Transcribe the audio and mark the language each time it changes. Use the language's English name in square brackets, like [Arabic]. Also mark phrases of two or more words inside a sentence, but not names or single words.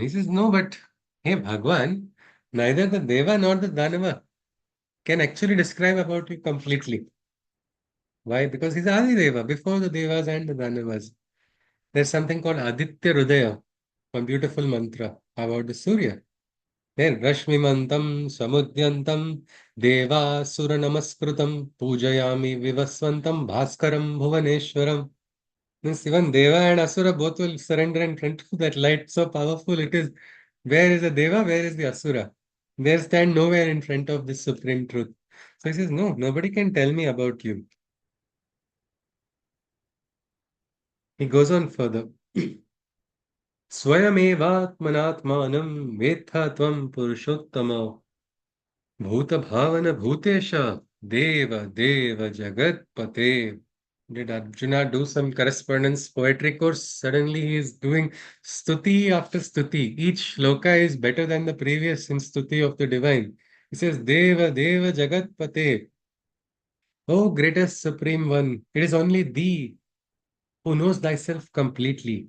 [English] He says, no, but hey Bhagwan, neither the Deva nor the Danava can actually describe about you completely. Why? Because he's Adi Deva, before the Devas and the Danavas. There's something called Aditya Rudaya, a beautiful mantra about the Surya. There, [Sanskrit] रश्मिमन्तं समुद्यन्तं देव सुर नमस्कृतम् पूजयामि विवस्वन्तं भास्करं भुवनेश्वरम्. [English] Means even Deva and Asura both will surrender in front of that light. So powerful it is. Where is the Deva? Where is the Asura? They stand nowhere in front of this supreme truth. So he says, no, nobody can tell me about you. He goes on further. [Sanskrit] स्वयमेवात्मनात्मानं वेत्था त्वं पुरुषोत्तम भूतभावन भूतेश देव देव जगतपते. [English] Did Arjuna do some correspondence poetry course? Suddenly he is doing stuti after stuti. Each shloka is better than the previous in stuti of the divine. He says, [Sanskrit] देव देव जगत्पते. [English] O greatest supreme one, it is only thee who knows thyself completely.